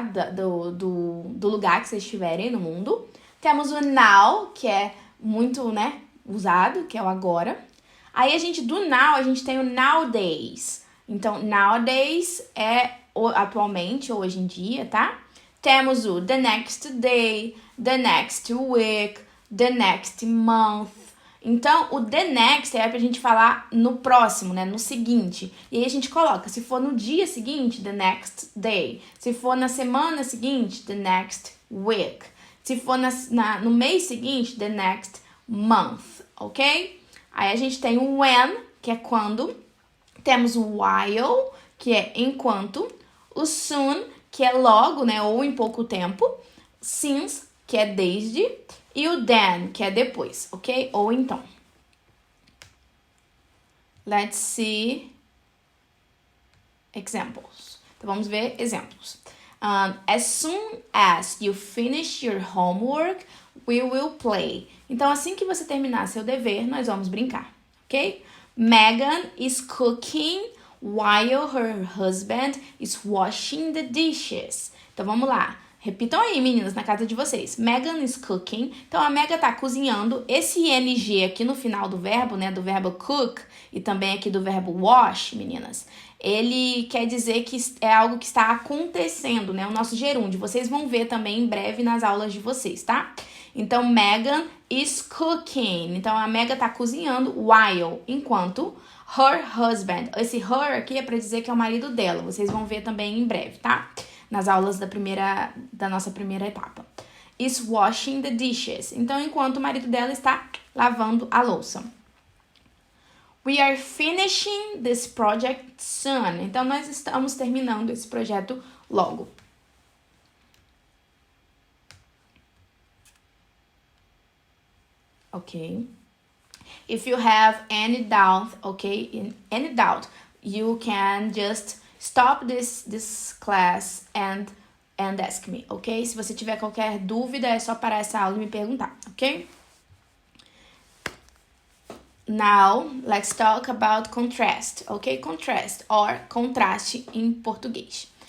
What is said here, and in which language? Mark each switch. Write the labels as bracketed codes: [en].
[pt] Do lugar que vocês estiverem no mundo. Temos o now, que é muito, né, usado, que é o agora. Aí do now, a gente tem o nowadays. Então, nowadays é atualmente, ou hoje em dia, tá? Temos o [en] the next day, the next week, the next month. [pt] Então, o the next é pra gente falar no próximo, né? No seguinte. E aí a gente coloca, se for no dia seguinte, [en] the next day. [pt] Se for na semana seguinte, [en] the next week. [pt] Se for no mês seguinte, [en] the next month, [pt] ok? Aí a gente tem o when, que é quando. Temos o while, que é enquanto. O soon, que é logo, né? Ou em pouco tempo. Since, que é desde. E o then, que é depois, ok? Ou então. [en] Let's see examples. [pt] Então, vamos ver exemplos. [en] As soon as you finish your homework, we will play. [pt] Então, assim que você terminar seu dever, nós vamos brincar, ok? [en] Megan is cooking while her husband is washing the dishes. [pt] Então, vamos lá. Repitam aí, meninas, na casa de vocês. [en] Megan is cooking. [pt] Então, a Megan tá cozinhando. Esse ing aqui no final do verbo, né? Do verbo cook e também aqui do verbo wash, meninas. Ele quer dizer que é algo que está acontecendo, né? O nosso gerúndio. Vocês vão ver também em breve nas aulas de vocês, tá? Então, [en] Megan is cooking. [pt] Então, a Megan tá cozinhando while, enquanto [en] her husband. [pt] Esse her aqui é para dizer que é o marido dela. Vocês vão ver também em breve, tá? Nas aulas da nossa primeira etapa. [en] Is washing the dishes. [pt] Então, enquanto o marido dela está lavando a louça. [en] We are finishing this project soon. [pt] Então, nós estamos terminando esse projeto logo. Ok. [en] If you have any doubt, you can just stop this class and ask me, ok? [pt] Se você tiver qualquer dúvida, é só parar essa aula e me perguntar, ok? [en] Now, let's talk about contrast, ok? [pt] Contrast, or contraste em português.